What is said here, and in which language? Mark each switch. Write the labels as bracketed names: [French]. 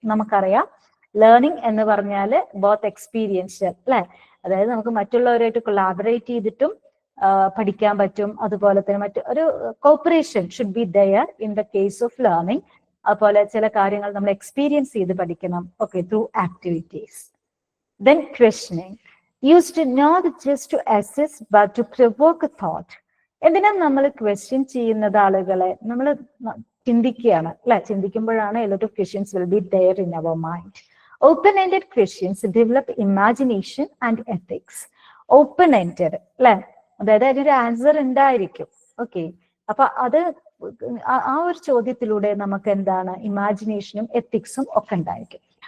[Malayalam] നമുക്കറിയാം ലേണിംഗ് എന്ന് പറഞ്ഞാൽ ബോത്ത് എക്സ്പീരിയൻഷ്യൽ അല്ലെ, അതായത് നമുക്ക് മറ്റുള്ളവരായിട്ട് കൊളാബറേറ്റ് ചെയ്തിട്ടും പഠിക്കാൻ പറ്റും. അതുപോലെ തന്നെ ഒരു [English] Cooperation should be there in the case of learning. [Malayalam] അതുപോലെ ചില കാര്യങ്ങൾ നമ്മൾ എക്സ്പീരിയൻസ് ചെയ്ത് പഠിക്കണം. Okay, [English] Through activities. Then questioning used not just to assess but to provoke thought. [Malayalam] എന്തിനാ നമ്മൾ ക്വസ്റ്റ്യൻ ചെയ്യുന്നത് ആളുകളെ? നമ്മൾ ചിന്തിക്കുകയാണ് അല്ലെ? ചിന്തിക്കുമ്പോഴാണ് [English] a lot of questions will be there in our mind. Open-ended questions develop imagination and ethics. [Malayalam] Open-ended അല്ലെ? അതായത് അതിനൊരു ആൻസർ ഉണ്ടായിരിക്കും. ഓക്കെ, അപ്പൊ അത് ആ ഒരു ചോദ്യത്തിലൂടെ നമുക്ക് എന്താണ് ഇമാജിനേഷനും എത്തിക്സും ഒക്കെ ഉണ്ടായിരിക്കും.